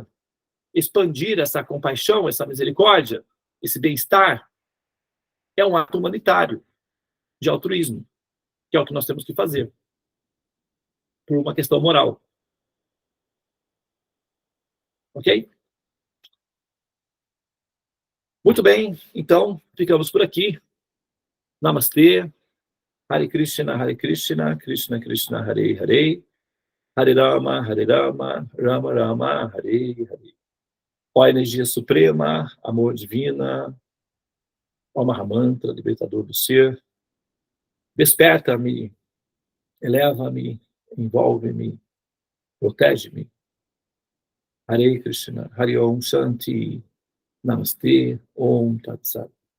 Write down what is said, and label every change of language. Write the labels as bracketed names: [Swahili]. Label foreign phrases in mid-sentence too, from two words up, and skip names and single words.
[Portuguese] Expandir essa compaixão, essa misericórdia, esse bem-estar, é um ato humanitário, de altruísmo, que é o que nós temos que fazer, por uma questão moral. Ok? Muito bem, então, ficamos por aqui. Namastê. [Sanskrit] हरे कृष्ण, कृष्ण कृष्ण, हरे हरे, हरे राम, राम राम, हरे हरे. [Portuguese] Ó energia suprema, amor divina, ó Mahamantra, libertador do ser, desperta-me, eleva-me, envolve-me, protege-me. [Sanskrit] हरे कृष्ण, हरे ॐ शान्ति, नमस्ते, ॐ तत् सत्.